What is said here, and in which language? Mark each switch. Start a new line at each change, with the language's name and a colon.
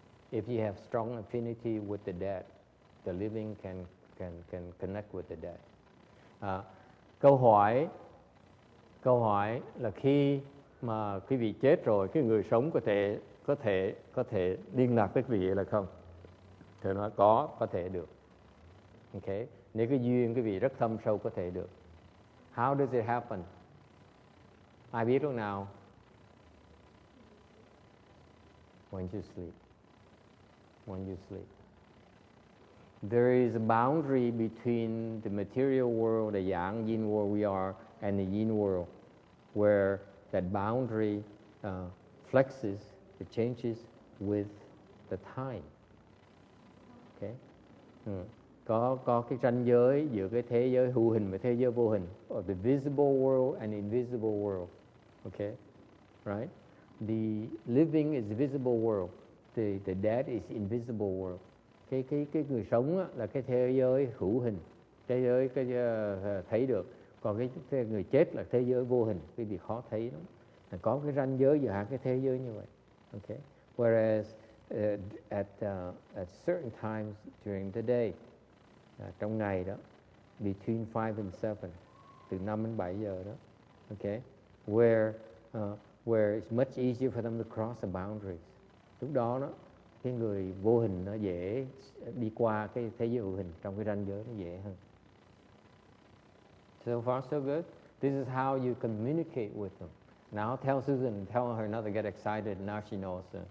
English: If you have strong affinity with the dead, the living can connect with the dead.
Vietnamese: Câu hỏi là khi mà quý vị chết rồi, cái người sống có thể liên lạc với quý vị là không? Thì nói có thể được. Okay? Nếu cái duyên quý vị rất thâm sâu có thể được.
English: How does it happen?
Vietnamese: Ai biết lúc nào?
English: When you sleep. When you sleep. There is a boundary between the material world, the yang yin world we are, and the yin world, where that boundary flexes, it changes with the time. Okay?
Vietnamese: Có cái ranh giới giữa cái thế giới hữu hình và thế giới vô hình,
English: or the visible world and invisible world.
Vietnamese: Okay? Right?
English: the living is visible world, the dead is invisible world.
Vietnamese: Cái người sống á, là cái thế giới hữu hình, thế giới thấy được, còn cái người chết là thế giới vô hình, cái việc khó thấy lắm. Có cái ranh giới giữa hai cái thế giới như vậy.
English: Okay. Whereas at certain times during the day,
Vietnamese: trong ngày đó,
English: between 5 and 7,
Vietnamese: từ 5 đến 7 giờ đó,
English: okay, where it's much easier for them to cross the boundaries.
Vietnamese: Lúc đó đó, cái người vô hình nó dễ đi qua cái thế giới hữu hình, trong cái ranh giới nó dễ hơn.
English: So far so good. This is how you communicate with them. Now tell Susan, tell her not to get excited. Now she knows.